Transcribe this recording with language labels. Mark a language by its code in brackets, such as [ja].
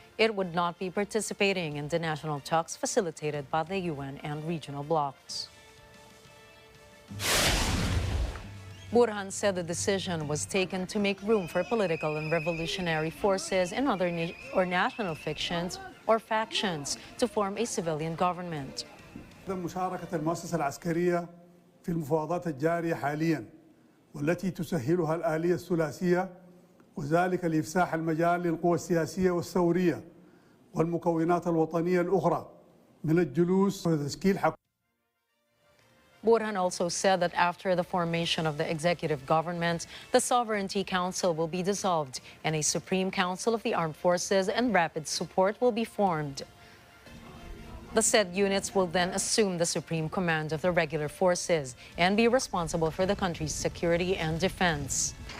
[en] It would not be participating in the national talks facilitated by the UN and regional blocs. Burhan said the decision was taken to make room for political and revolutionary forces and other national fictions or factions to form a civilian government. [ar] مشاركة المؤسسة العسكرية في المفاوضات الجارية حاليا والتي تسهلها الآلية الثلاثية وذلك لإفساح المجال للقوى السياسية والثورية والمكونات الوطنية الأخرى من الجلوس وتشكيل حكومة. [en] Burhan also said that after the formation of the executive government, the Sovereignty Council will be dissolved and a Supreme Council of the Armed Forces and Rapid Support will be formed. The said units will then assume the supreme command of the regular forces and be responsible for the country's security and defense.